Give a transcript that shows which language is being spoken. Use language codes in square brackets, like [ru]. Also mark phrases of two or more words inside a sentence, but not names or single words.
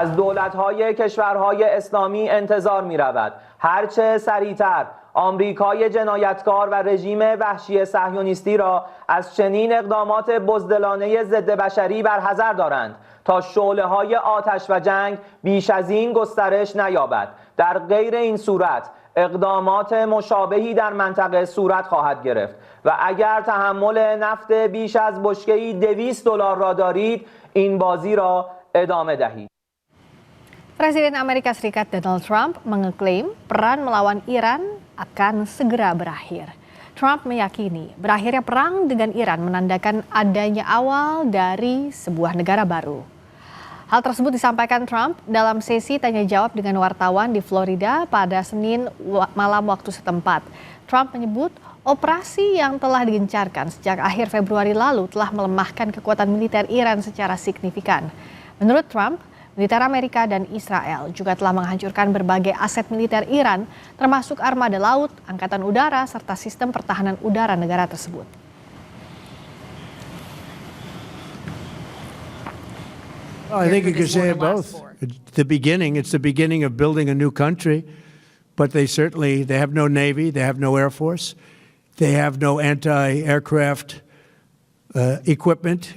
[fa] از دولت‌های کشورهای اسلامی انتظار می‌رود هرچه سریعتر آمریکای جنایتکار و رژیم وحشی صهیونیستی را از چنین اقدامات بزدلانه ضد بشری برحذر دارند تا شعله‌های آتش و جنگ بیش از این گسترش نیابد. در غیر این صورت اقدامات مشابهی در منطقه صورت خواهد گرفت و اگر تحمل نفت بیش از بشکه‌ای $200 را دارید این بازی را ادامه دهید. [id] Presiden Amerika Serikat Donald Trump mengeklaim perang melawan Iran akan segera berakhir. Trump meyakini berakhirnya perang dengan Iran menandakan adanya awal dari sebuah negara baru. Hal tersebut disampaikan Trump dalam sesi tanya jawab dengan wartawan di Florida pada Senin malam waktu setempat. Trump menyebut operasi yang telah digencarkan sejak akhir Februari lalu telah melemahkan kekuatan militer Iran secara signifikan. Menurut Trump, militer Amerika dan Israel juga telah menghancurkan berbagai aset militer Iran, termasuk armada laut, angkatan udara, serta sistem pertahanan udara negara tersebut. [en] I think you could say both. It's the beginning of building a new country, but they have no Navy, they have no Air Force, they have no anti-aircraft equipment.